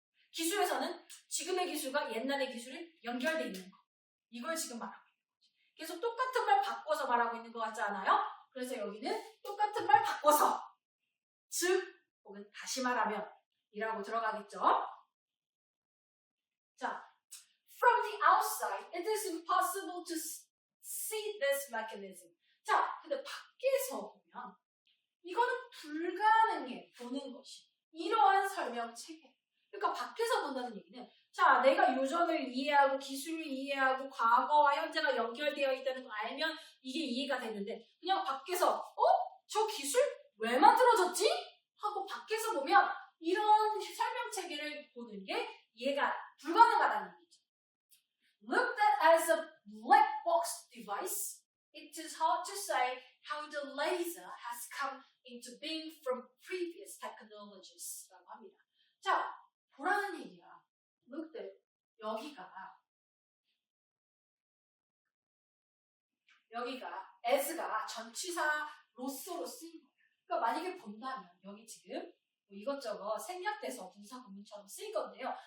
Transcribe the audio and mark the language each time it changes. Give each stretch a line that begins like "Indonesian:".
Korean: 기술에서는 지금의 기술과 옛날의 기술이 연결되어 있는 거. 이걸 지금 말하고 있는 거죠. 계속 똑같은 말 바꿔서 말하고 있는 것 같지 않아요? 그래서 여기는 똑같은 말 바꿔서 즉 혹은 다시 말하면 이라고 들어가겠죠.
English: 자, from the outside, it is impossible to see this mechanism.
Korean: 자, 근데 밖에서 보면 이거는 불가능해 보는 것이 이러한 설명 체계. 그러니까 밖에서 본다는 얘기는 자, 내가 유전을 이해하고 기술을 이해하고 과거와 현재가 연결되어 있다는 걸 알면 이게 이해가 되는데 그냥 밖에서 저 기술 왜 만들어졌지? 하고 밖에서 보면 이런 설명 체계를 보는 게 이해가 불가능하다는 얘기죠.
English: Looked at as a black box device, it is hard to say how the laser has come into being from previous technologies
Korean: 라고 합니다. 자, 보라는 얘기야.
English: looked at,
Korean: 여기가 as가 전치사로서로 쓰인 거야. 그러니까 만약에 본다면 여기 지금 뭐 이것저것 생략돼서 분사 구문처럼 쓰인 건데요.